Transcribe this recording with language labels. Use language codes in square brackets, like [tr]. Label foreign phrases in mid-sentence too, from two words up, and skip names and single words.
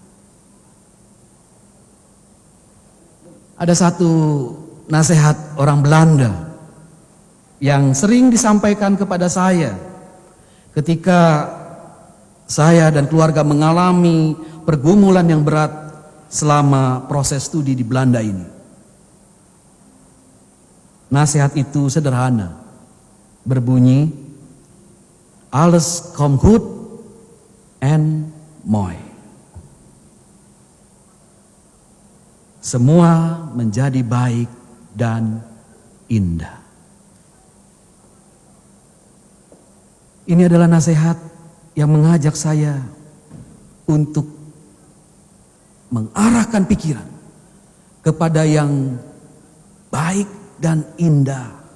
[id] Ada satu nasihat orang Belanda yang sering disampaikan kepada saya ketika saya dan keluarga mengalami pergumulan yang berat selama proses studi di Belanda ini. Nasihat itu sederhana, berbunyi, [nl] alles komt goed en mooi. [id] Semua menjadi baik dan indah. Ini adalah nasihat yang mengajak saya untuk mengarahkan pikiran kepada yang baik dan indah.